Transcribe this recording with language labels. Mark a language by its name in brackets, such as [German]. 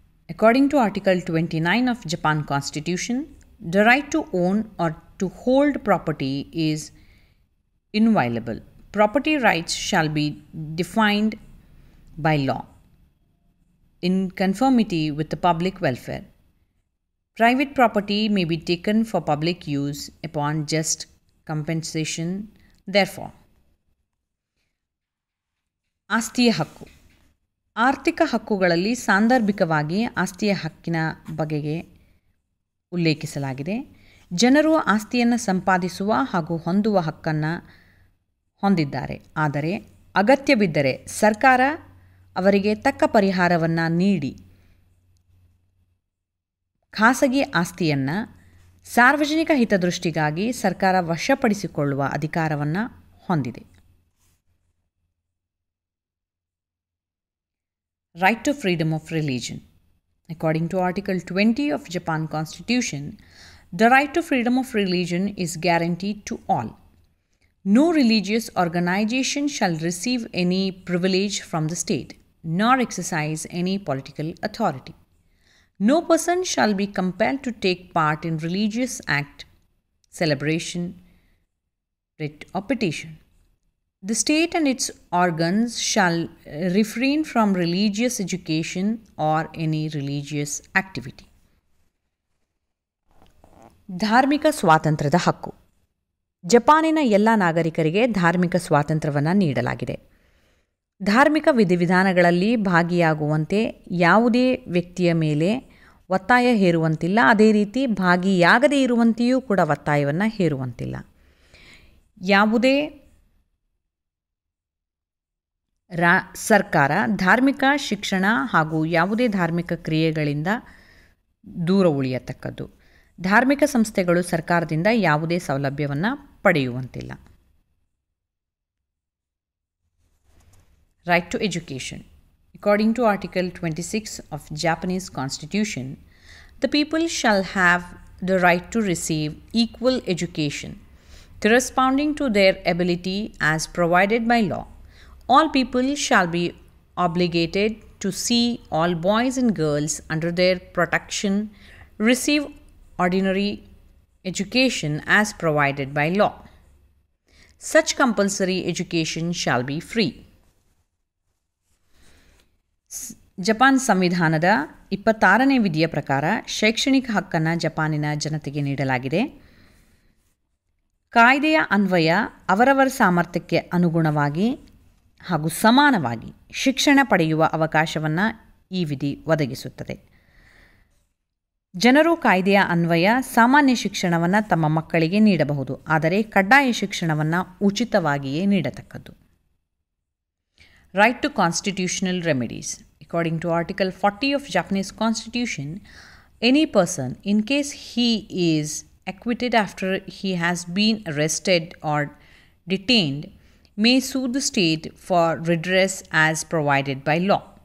[English] According to Article 29 of Japan Constitution, the right to own or to hold property is inviolable. Property rights shall be defined by law in conformity with the public welfare. Private property may be taken for public use upon just compensation. Therefore, [Kannada] ಆಸ್ತಿಯ ಹಕ್ಕು. ಆರ್ಥಿಕ ಹಕ್ಕುಗಳಲ್ಲಿ ಸಾಂದರ್ಭಿಕವಾಗಿ ಆಸ್ತಿಯ ಹಕ್ಕಿನ ಬಗೆಗೆ ಉಲ್ಲೇಖಿಸಲಾಗಿದೆ. ಜನರು ಆಸ್ತಿಯನ್ನು ಸಂಪಾದಿಸುವ ಹಾಗೂ ಹೊಂದುವ ಹಕ್ಕನ್ನು ಹೊಂದಿದ್ದಾರೆ. ಆದರೆ ಅಗತ್ಯ ಬಿದ್ದರೆ ಸರ್ಕಾರ ಅವರಿಗೆ ತಕ್ಕ ಪರಿಹಾರವನ್ನು ನೀಡಿ ಖಾಸಗಿ ಆಸ್ತಿಯನ್ನು ಸಾರ್ವಜನಿಕ ಹಿತದೃಷ್ಟಿಗಾಗಿ ಸರ್ಕಾರ ವಶಪಡಿಸಿಕೊಳ್ಳುವ ಅಧಿಕಾರವನ್ನು ಹೊಂದಿದೆ. [English] Right to freedom of religion. According to Article 20 of Japan Constitution, the right to freedom of religion is guaranteed to all. No religious organization shall receive any privilege from the state, nor exercise any political authority. No person shall be compelled to take part in religious act, celebration, writ or petition. The state and its organs shall refrain from religious education or any religious activity. [Kannada] ಧಾರ್ಮಿಕ ಸ್ವಾತಂತ್ರ್ಯದ ಹಕ್ಕು. ಜಪಾನಿನ ಎಲ್ಲ ನಾಗರಿಕರಿಗೆ ಧಾರ್ಮಿಕ ಸ್ವಾತಂತ್ರ್ಯವನ್ನು ನೀಡಲಾಗಿದೆ. ಧಾರ್ಮಿಕ ವಿಧಿವಿಧಾನಗಳಲ್ಲಿ ಭಾಗಿಯಾಗುವಂತೆ ಯಾವುದೇ ವ್ಯಕ್ತಿಯ ಮೇಲೆ ಒತ್ತಾಯ ಹೇರುವಂತಿಲ್ಲ. ಅದೇ ರೀತಿ ಭಾಗಿಯಾಗದೇ ಇರುವಂತೆಯೂ ಕೂಡ ಒತ್ತಾಯವನ್ನು ಹೇರುವಂತಿಲ್ಲ. ಯಾವುದೇ ಸರ್ಕಾರ ಧಾರ್ಮಿಕ ಶಿಕ್ಷಣ ಹಾಗೂ ಯಾವುದೇ ಧಾರ್ಮಿಕ ಕ್ರಿಯೆಗಳಿಂದ ದೂರ ಉಳಿಯತಕ್ಕದ್ದು. ಧಾರ್ಮಿಕ ಸಂಸ್ಥೆಗಳು ಸರ್ಕಾರದಿಂದ ಯಾವುದೇ ಸೌಲಭ್ಯವನ್ನು ಪಡೆಯುವಂತಿಲ್ಲ. [English] Right to education. According to Article 26 of Japanese Constitution, The people shall have the right to receive equal education corresponding to their ability as provided by law. All people shall be obligated to see all boys and girls under their protection receive ordinary education as provided by law. Such compulsory education shall be free. [Kannada] Japan ಸಂವಿಧಾನದ 26ನೇ ವಿಧಿಯ ಪ್ರಕಾರ ಶೈಕ್ಷಣಿಕ ಹಕ್ಕನ್ನು ಜಪಾನಿನ ಜನತೆಗೆ ನೀಡಲಾಗಿದೆ. ಕಾಯ್ದೆಯ ಅನ್ವಯ ಅವರವರ ಸಾಮರ್ಥ್ಯಕ್ಕೆ ಅನುಗುಣವಾಗಿ ಹಾಗೂ ಸಮಾನವಾಗಿ ಶಿಕ್ಷಣ ಪಡೆಯುವ ಅವಕಾಶವನ್ನು ಈ ವಿಧಿ ಒದಗಿಸುತ್ತದೆ. ಜನರು ಕಾಯ್ದೆಯ ಅನ್ವಯ ಸಾಮಾನ್ಯ ಶಿಕ್ಷಣವನ್ನು ತಮ್ಮ ಮಕ್ಕಳಿಗೆ ನೀಡಬಹುದು, ಆದರೆ ಕಡ್ಡಾಯ ಶಿಕ್ಷಣವನ್ನು ಉಚಿತವಾಗಿಯೇ ನೀಡತಕ್ಕದ್ದು. [English] Right to constitutional remedies. According to Article 40 of Japanese Constitution, any person, in case he is acquitted after he has been arrested or detained, may sue the state for redress as provided by law.